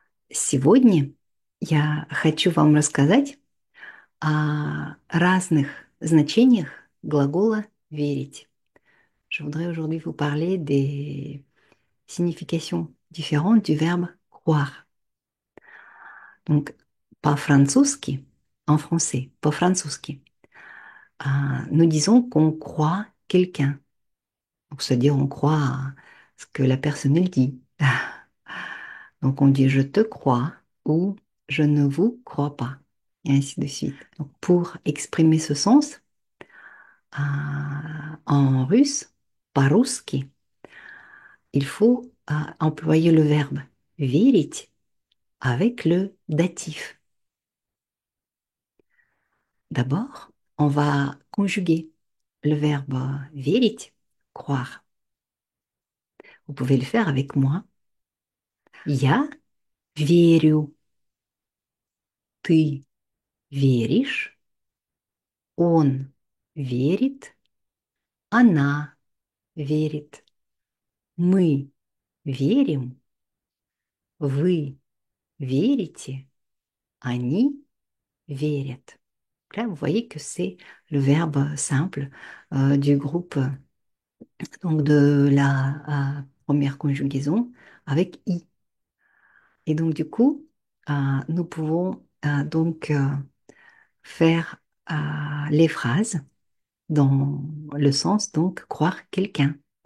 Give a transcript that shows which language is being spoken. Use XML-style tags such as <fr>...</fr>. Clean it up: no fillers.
<ru>Сегодня я хочу вам рассказать о разных значениях глагола «верить».</ru> <fr>Je voudrais aujourd'hui vous parler des significations différentes du verbe croire. Donc,</fr> <ru>по-французски,</ru> <fr>en français, по-французски, nous disons qu'on croit quelqu'un. Donc, c'est-à-dire on croit à ce que la personne elle dit. Donc on dit je te crois ou je ne vous crois pas, et ainsi de suite. Donc pour exprimer ce sens, en russe,</fr> <ru>по-русски,</ru> <fr>il faut employer le verbe верить avec le datif. D'abord, on va conjuguer le verbe верить, croire. Vous pouvez le faire avec moi.</fr> <ru>Я верю, ты веришь, он верит, она верит. Мы верим, вы верите, они верят.</ru> <fr>Là, vous voyez que c'est le verbe simple du groupe donc de la première conjugaison avec i. Et donc du coup, nous pouvons donc faire les phrases dans le sens donc croire quelqu'un.</fr>